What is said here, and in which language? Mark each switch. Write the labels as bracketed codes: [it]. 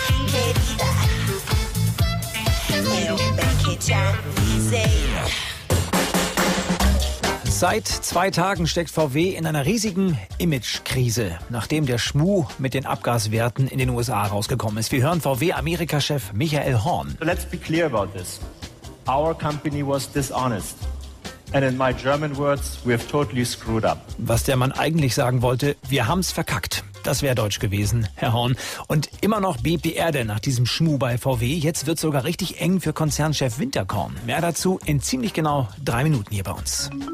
[pt] Querida, eu bem que te avisei. [de] Seit 2 Tagen steckt VW in einer riesigen Image-Krise, nachdem der Schmuh mit den Abgaswerten in den USA rausgekommen ist. Wir hören VW-Amerika-Chef Michael Horn. [en] Let's be clear about this. Our company was dishonest. And in my German words, we have totally screwed up. [de] Was der Mann eigentlich sagen wollte, wir haben's verkackt. Das wäre deutsch gewesen, Herr Horn. Und immer noch BPR denn nach diesem Schmuh bei VW. Jetzt wird's sogar richtig eng für Konzernchef Winterkorn. Mehr dazu in ziemlich genau 3 Minuten hier bei uns.